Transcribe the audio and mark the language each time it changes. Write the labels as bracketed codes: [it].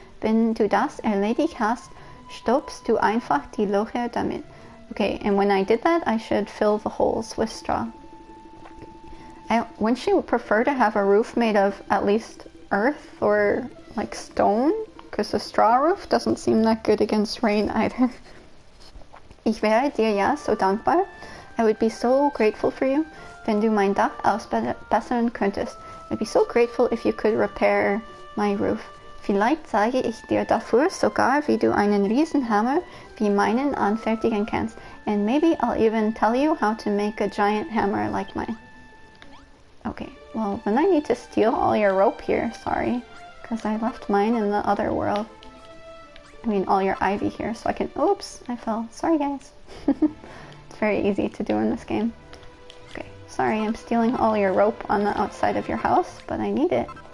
[de] Wenn du das erledigt hast, stopfst du einfach die Löcher damit. [en] Okay, and when I did that, I should fill the holes with straw. Wouldn't you prefer to have a roof made of at least earth or like stone? Because a straw roof doesn't seem that good against rain either. [de] Ich wäre dir ja so dankbar. [en] I would be so grateful for you, [de] wenn du mein Dach ausbessern könntest. [en] I'd be so grateful if you could repair my roof. [de] Vielleicht zeige ich dir dafür sogar, wie du einen Riesenhammer wie meinen anfertigen kannst. [en] And maybe I'll even tell you how to make a giant hammer like mine. Okay, well, then I need to steal all your rope here, sorry. Because I left mine in the other world. I mean, all your ivy here, so I can... Oops, I fell. Sorry, guys. It's very easy to do in this game. Okay, sorry, I'm stealing all your rope on the outside of your house, but I need it.